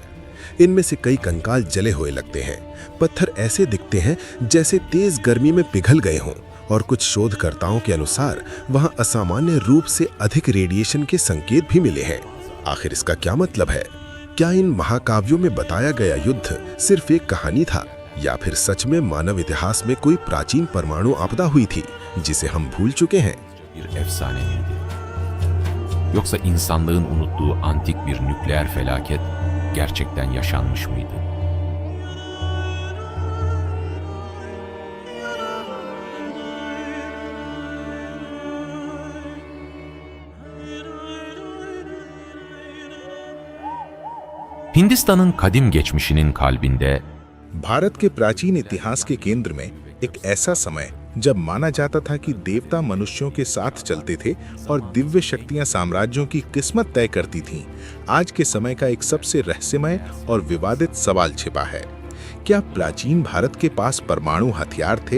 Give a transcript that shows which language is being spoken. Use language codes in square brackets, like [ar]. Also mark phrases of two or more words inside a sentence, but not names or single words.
[hi] इनमें से कई कंकाल जले हुए लगते हैं। पत्थर ऐसे दिखते हैं जैसे तेज गर्मी में पिघल गए हों, और कुछ शोधकर्ताओं के अनुसार वहां असामान्य रूप से अधिक रेडिएशन के संकेत भी मिले हैं। आखिर इसका क्या मतलब है? क्या इन महाकाव्यों में बताया गया युद्ध सिर्फ एक कहानी था, या फिर सच में मानव इतिहास में कोई प्राचीन परमाणु आपदा हुई थी जिसे हम भूल चुके हैं? [tr] bir efsane miydi? Yoksa insanlığın unuttuğu antik bir nükleer felaket gerçekten yaşanmış mıydı? Hindistan'ın kadim geçmişinin kalbinde [hi] भारत के प्राचीन इतिहास के केंद्र में एक ऐसा समय जब माना जाता था कि देवता मनुष्यों के साथ चलते थे और दिव्य शक्तियां साम्राज्यों की किस्मत तय करती थीं। आज के समय का एक सबसे रहस्यमय और विवादित सवाल छिपा है। क्या प्राचीन भारत के पास परमाणु हथियार थे?